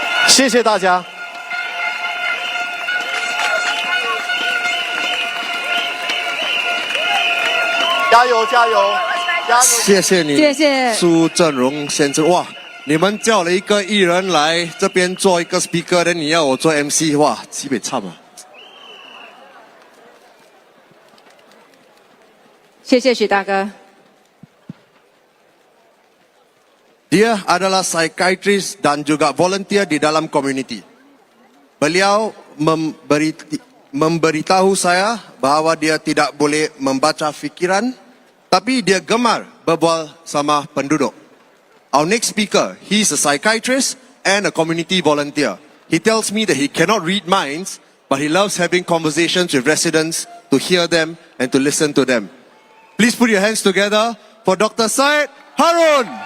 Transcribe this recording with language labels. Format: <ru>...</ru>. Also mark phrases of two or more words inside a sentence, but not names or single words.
<zh>谢谢大家。加油加油加油！谢谢你，谢谢苏振荣先生。哇，你们叫了一个艺人来这边做一个 speaker， 但你要我做 MC， 哇，基本差嘛。谢谢许大哥。</zh> <ms>Dia adalah psychiatrist dan juga volunteer di dalam community. Beliau memberitahu saya bahawa dia tidak boleh membaca fikiran, tapi dia gemar berbual sama penduduk.</ms> <en>Our next speaker, he's a psychiatrist and a community volunteer. He tells me that he cannot read minds, but he loves having conversations with residents to hear them and to listen to them. Please put your hands together for Dr. Syed Harun.</en>